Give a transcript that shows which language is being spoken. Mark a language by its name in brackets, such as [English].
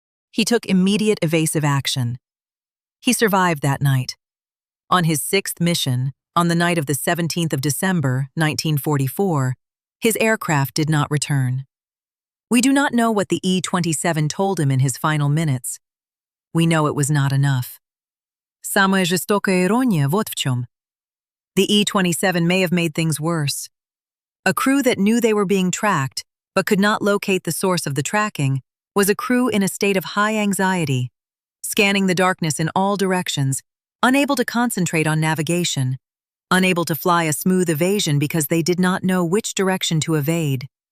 [English] He took immediate evasive action. He survived that night. On his 6th mission, on the night of the 17th of December, 1944, his aircraft did not return. We do not know what the E-27 told him in his final minutes. We know it was not enough. [Russian] Самая жестокая ирония вот в чем. [English] The E-27 may have made things worse. A crew that knew they were being tracked, but could not locate the source of the tracking, was a crew in a state of high anxiety, scanning the darkness in all directions, unable to concentrate on navigation, unable to fly a smooth evasion because they did not know which direction to evade.